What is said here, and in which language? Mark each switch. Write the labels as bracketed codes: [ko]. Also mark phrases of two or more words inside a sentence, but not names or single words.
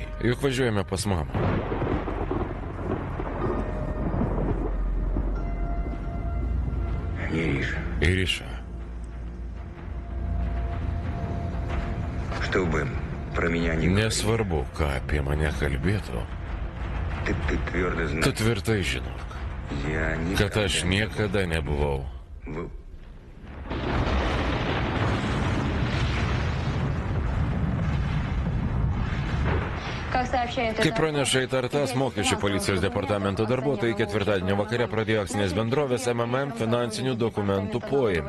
[lt] Juk važiuojame pas mamą. [ru] Ириша. Чтобы про меня не говорили. [lt] Nesvarbu, ką apie mane kalbėtų. [ru] Ты твердо [lt] Tu [ru] знаешь. [lt] tvirtai žinok, [ru] Я [lt] kad aš niekada nebuvau. Kaip praneša įtartas, mokesčių policijos departamento darbuotojai ketvirtadienio vakare pradėjo akcinės bendrovės MMM finansinių dokumentų poėmį.